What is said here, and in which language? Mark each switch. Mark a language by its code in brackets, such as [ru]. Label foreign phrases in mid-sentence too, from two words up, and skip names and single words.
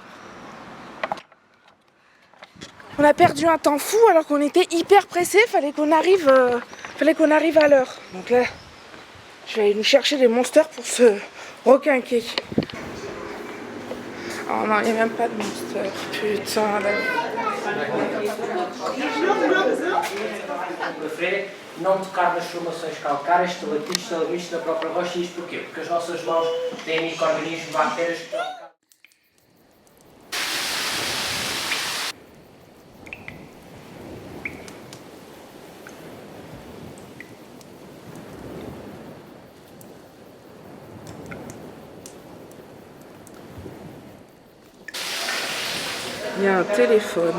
[fr] On a perdu un temps fou alors qu'on était hyper pressé. Fallait qu'on arrive à l'heure. Donc là, je vais aller nous chercher des monsters pour se requinquer. Oh non, il n'y a même pas de monster. Putain, là. [pt] Não tocar nas formações calcárias, estalactites, estalagmites da própria rocha. E isto porquê? Porque as nossas mãos têm micro-organismos, bactérias que... [fr] Il y a un téléphone.